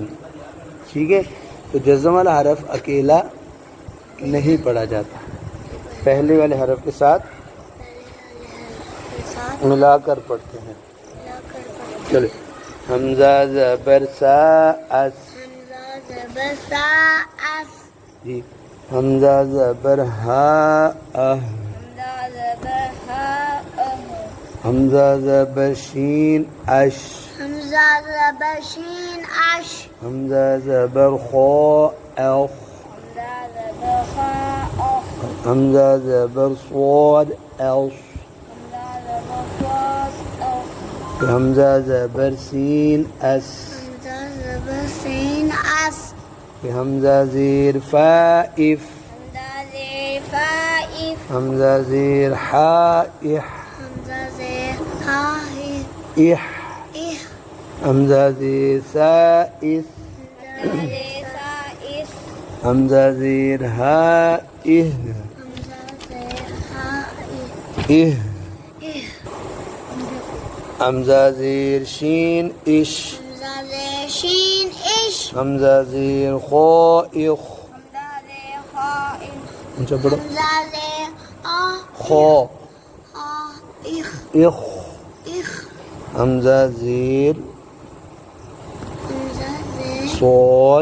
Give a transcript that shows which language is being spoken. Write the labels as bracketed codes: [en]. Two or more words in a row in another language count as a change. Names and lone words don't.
[ur] ٹھیک ہے، تو جزم والا حرف اکیلا نہیں پڑھا جاتا، پہلے والے حرف کے ساتھ ملا کر پڑھتے ہیں. چلو حمزہ زبر سا اس. حمزہ زبر سا اس. جی حمزہ زبر ہا اہ. حمزہ زبر ہا اہ. حمزہ زبر شین اش. حمزہ زبر شین اش. حمزہ زبر خا اخ. حمزہ زبر خا اخ. حمزہ زبر صاد اص. حمزہ زبر صاد اخ. حمزہ زبر سین اس. حمزہ زبر سین اس. حمزہ زیر فا اف. حمزہ زیر فا اف. حمزہ زیر حا اح. حمزہ زیر ہا اح. اح. حمزہ زیر سا اس. حمزہ زیر سا اس. حمزہ زیر ہا اہ. حمزہ زیر ہا اہ. اح. حمزہ زیر شین اش. حمزہ زیر شین اش. حمزہ زیر خا اخ. حمزہ زیر خا اخ. اونچا پڑھو. حمزہ زیر آ خا آ اخ. اخ. اخ. حمزہ زیر حمزہ زیر صاد